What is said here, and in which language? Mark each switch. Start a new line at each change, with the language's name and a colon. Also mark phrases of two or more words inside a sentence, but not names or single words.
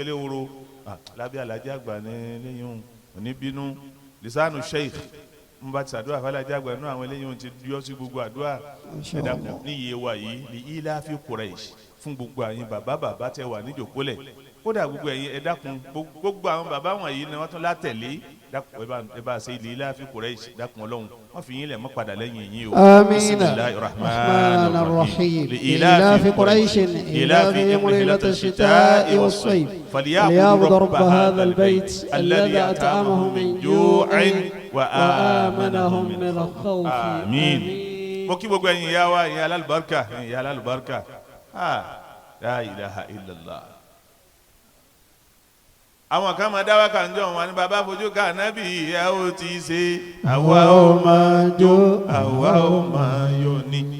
Yoruba: Eléwòrò lábẹ́ alájà àgbà ní lẹ́yìn oníbínú lisanu sheikh n bá ti ṣàdúrà fàlájà àgbà nínú àwọn eléyìí ti yọ sí gbogbo àdúrà ẹ̀dá ní iye wa yìí ní
Arabic: لإيلاف قريش
Yoruba: fún gbogbo àyìn bàbá tẹ́ wà níjòkólẹ̀ kódà gbogbo ẹ̀yin ẹ dákun gbogbo àwọn bàbá wọ̀nyí ni wọ́n tún látẹ̀lé dákun ẹ bá ṣe ilé
Arabic: لإيلاف قريش
Yoruba: dákun Ọlọ́run wọ́n fi yín lẹ̀ mọ́ padà lẹ́yìn yín o.
Arabic: بسم الله الرحمن الرحيم لإيلاف قريش إيلافهم رحلة الشتاء والصيف فليعبدوا رب هذا البيت الذي أطعمهم من جوع و وآمنهم من خوف.
Yoruba: àmín. mo kí gbogbo ẹ̀yin ìyá wa ìyá alálùbáríkà
Arabic: لا إله إلا الله.
Yoruba: àwọn kan máa dáwà kan jọ wọn ni bàbá fojú ká nábì ìyá ó ti ṣe àwa ó máa jó àwa ó máa yọ̀ ni.